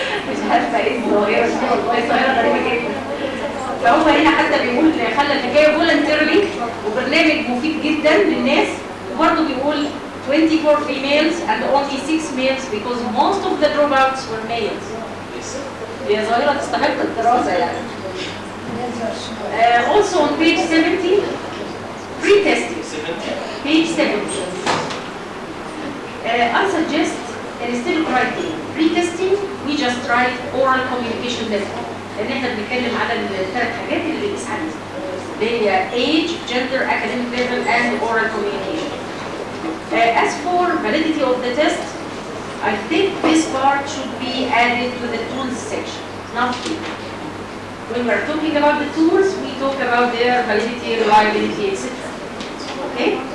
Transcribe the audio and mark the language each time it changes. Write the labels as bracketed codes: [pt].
[ar] مش عارفة إيه الظاهرة، الظاهرة غريبة جدا. فهو هنا حتى بيقول خلى الحكاية فولنتيرلي وبرنامج مفيد جدا للناس، وبرضه بيقول [en] 24 females and only 6 males because most of the dropouts were males. [ar] هي ظاهرة تستحق الدراسة يعني. [en] Also on page 70, pre-testing. Page 70. I suggest instead of writing pre-testing, we just write oral communication method. [ar] لأن احنا بنتكلم على الثلاث حاجات اللي بنقيس عليها. اللي هي [en] age, gender, academic level, and oral communication. As for validity of the test, I think this part should be added to the tools section, not here. When we're talking about the tools, we talk about their validity, reliability, etc. Okay?